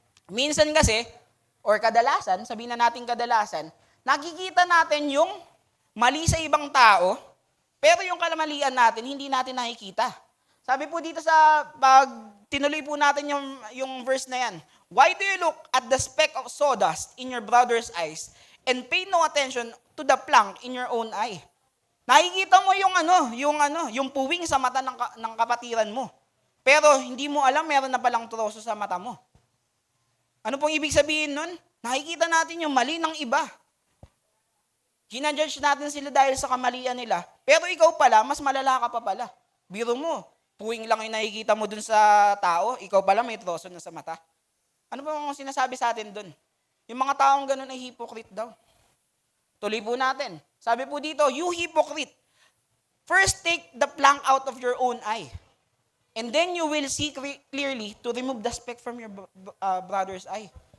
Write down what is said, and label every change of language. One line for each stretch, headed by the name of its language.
Filipino: Minsan kasi, or kadalasan, sabihin na natin kadalasan, nakikita natin yung mali sa ibang tao, pero yung kalamalian natin, hindi natin nakikita. Sabi po dito sa, pag tinuloy po natin yung verse na yan,
English: why do you look at the speck of sawdust in your brother's eyes and pay no attention to the plank in your own eye?
Filipino: Nakikita mo yung puwing sa mata ng kapatiran mo. Pero hindi mo alam, meron na palang troso sa mata mo. Ano pong ibig sabihin nun? Nakikita natin yung mali ng iba. Ginajudge natin sila dahil sa kamalian nila. Pero ikaw pala, mas malala ka pa pala. Biro mo, puwing lang yung nakikita mo dun sa tao, ikaw pala may troso na sa mata. Ano pong sinasabi sa atin dun? Yung mga taong ganun ay hypocrite daw. Tuloy po natin. Sabi po dito,
English: you hypocrite, first take the plank out of your own eye, and then you will see clearly to remove the speck from your brother's eye.